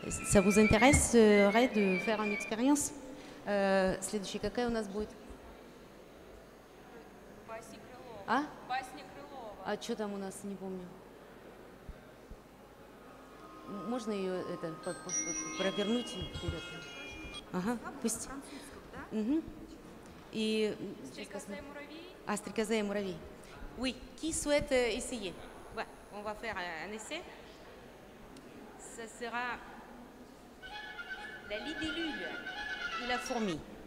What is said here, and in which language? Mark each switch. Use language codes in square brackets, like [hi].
[fr] Ça vous intéresserait de faire une expérience? [ru] Следующий, какая у нас будет? А? А что там у нас, не помню. Можно ее провернуть вперед? Ага, пусть. Угу. Et... Стрекоза et муравей. [fr] Ah, [ru] Стрекоза et муравей. [fr] Oui, qui souhaite essayer? Ouais, on va faire un essai. Ça sera la libellule et la fourmi.